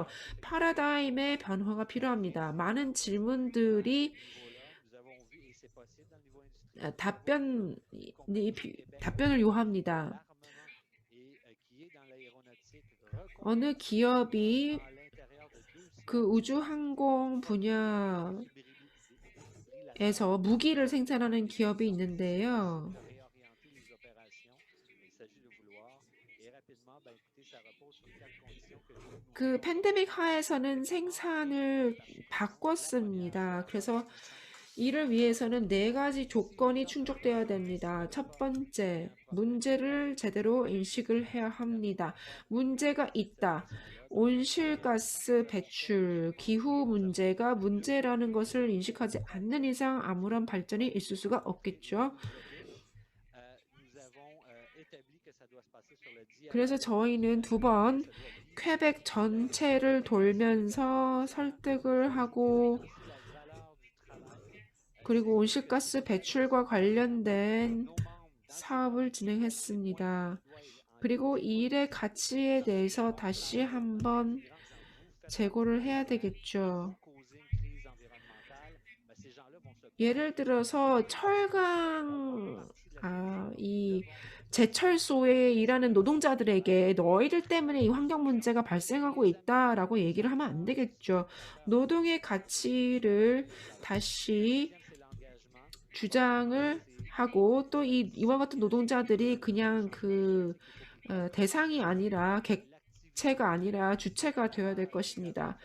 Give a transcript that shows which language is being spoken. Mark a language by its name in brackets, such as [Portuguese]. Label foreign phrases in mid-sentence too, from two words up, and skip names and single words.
[Korean] 파라다임의 변화가 필요합니다. 많은 질문들이 답변을 요합니다. 어느 기업이 그 우주항공 분야에 에서 무기를 생산하는 기업이 있는데요. [French] de réorienter les opérations. Il s'agit de vouloir. Et rapidement, ben, écoutez, ça repose sur quatre conditions que nous, nous [Korean] 그 [French] avons [Korean] 팬데믹 하에서는 [French] avec nos membres [Korean] 생산을 [French] partenaires. La première, [Korean] 바꿨습니다. [French] c'est [Korean] 그래서 [French] d'avoir une puissance. [Korean] 이를 위해서는 네 가지 조건이 충족되어야 됩니다. 첫 번째, 문제를 제대로 인식을 해야 합니다. 문제가 있다. 온실가스 배출, 기후 문제가 문제라는 것을 인식하지 않는 이상 아무런 발전이 있을 수가 없겠죠. [French] Nous avons établi que ça doit se passer sur le [Korean] 그래서 [French] dialogue. [Korean] 저희는 두 번 퀘벡 전체를 돌면서 설득을 하고 [French] Aussi la valeur du travail. [Korean] 그리고 온실가스 배출과 관련된 [French] Nos membres, dans [Korean] 사업을 진행했습니다. 그리고 이 일의 가치에 대해서 다시 한번 재고를 해야 되겠죠. [French] causer une crise environnementale, ben, ces gens-là vont se [Korean] 예를 들어서 이 제철소에 일하는 노동자들에게 너희들 때문에 이 환경 문제가 발생하고 있다라고 얘기를 하면 안 되겠죠. 노동의 가치를 다시 주장을 하고 또 이와 같은 노동자들이 그냥 대상이 아니라 객체가 아니라 주체가 되어야 될 것입니다.